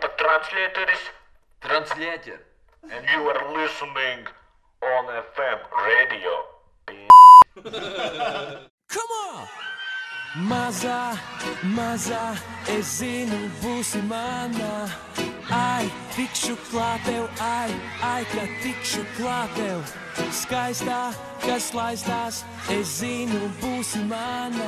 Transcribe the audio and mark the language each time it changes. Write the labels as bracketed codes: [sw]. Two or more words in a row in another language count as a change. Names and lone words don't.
[en] Translator. And you are listening on FM radio. Come on! [lv] Mazā, es zinu, būsi manā. Ai, tikšu klāt tev, ai, ka tikšu klāt tev. Skaistā, kas laistās, es zinu, būsi manā.